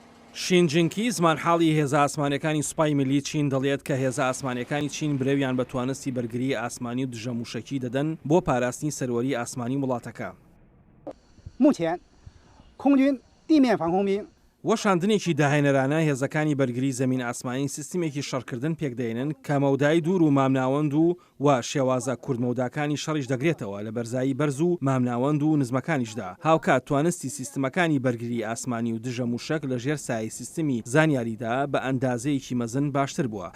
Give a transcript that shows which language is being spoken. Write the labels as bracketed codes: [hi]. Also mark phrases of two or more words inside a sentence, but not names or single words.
[ckb] شین جینکی زمانحاڵی هێزە ئاسمانیەکانی سوپای ملی چین دەڵێت کە هێزە ئاسمانیەکانی چین برێویان بە توانستی بەرگری ئاسمانی و دژەموشەکی دەدەن بۆ پاراستنی سەروەری ئاسمانی وڵاتەکە. [zh] 目前，空军地面防空兵 [ckb] وەشاندنێکی داهێنەرانە هێزەکانی بەرگری زەمین ئاسمانی سیستمێکی شەڕکردن پێکدێنن کە مەودای دوور و مامناوەند و شێوازە کوردمەوداکانی شەڕیش دەگرێتەوە لە بەرزایی بەرز و مامناوەند و نزمەکانیشدا. هاوکات توانستی سیستمەکانی بەرگری ئاسمانی و دژەموشەک لە ژێر سای سیستمی زانیاریدا بە ئەندازەیەکی مەزن باشتر بووە.